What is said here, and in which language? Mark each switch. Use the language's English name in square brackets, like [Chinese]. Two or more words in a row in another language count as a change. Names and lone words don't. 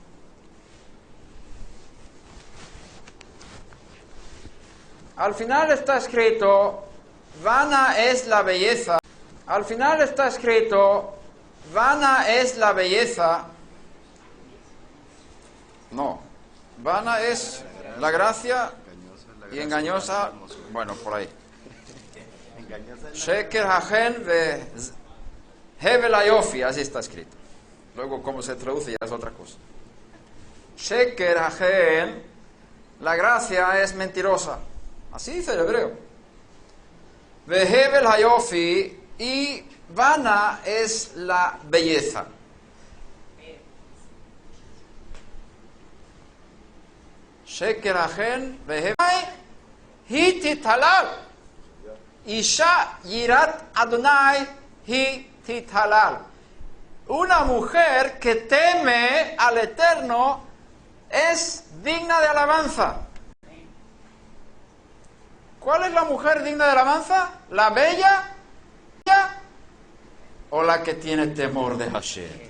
[Spanish] Al final está escrito, vana es la belleza. Al final está escrito, vana es la belleza. No, vana es la gracia y engañosa, bueno, por ahí. [Hebrew] שקר החן והבל היופי, [Spanish] así está escrito. Luego, cómo se traduce ya es otra cosa. [Hebrew] שקר החן, [Spanish] la gracia es mentirosa. Así dice el hebreo. [Hebrew] והבל היופי, [Spanish] y vana es la belleza. [Hebrew] שקר החן והבל היא תתהלל. אשה יראת אדוני היא תתהלל. [Spanish] Una mujer que teme al Eterno es digna de alabanza. ¿Cuál es la mujer digna de alabanza? ¿La bella o la que tiene temor de Hashem?